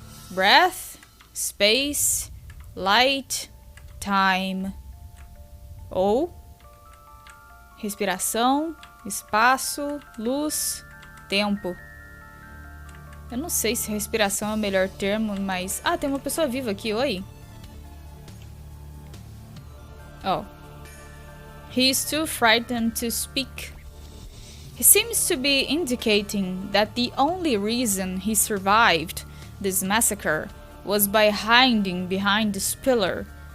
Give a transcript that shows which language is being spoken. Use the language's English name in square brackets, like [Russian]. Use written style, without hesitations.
[English] Breath, space, light, time. [Portuguese] Ou respiração, espaço, luz, tempo. Eu não sei se respiração é o melhor termo, mas... Ah, tem uma pessoa viva aqui, oi. Oh. [English] He is too frightened to speak. He seems to be indicating that the only reason he survived this massacre was by hiding behind this pillar.